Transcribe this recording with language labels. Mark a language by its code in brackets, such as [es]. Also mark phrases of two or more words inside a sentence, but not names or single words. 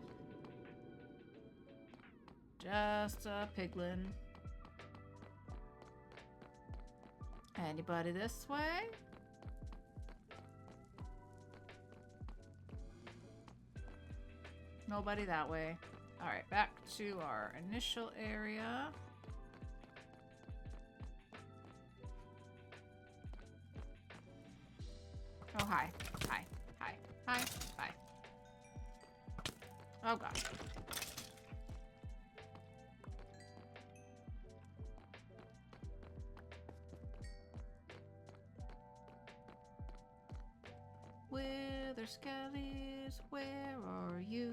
[en] Just a piglin. Anybody this way? Nobody that way. Alright, back to our initial area. Oh, hi. Hi. Hi. Hi. Hi. Oh, God. Wither skellies, where are you?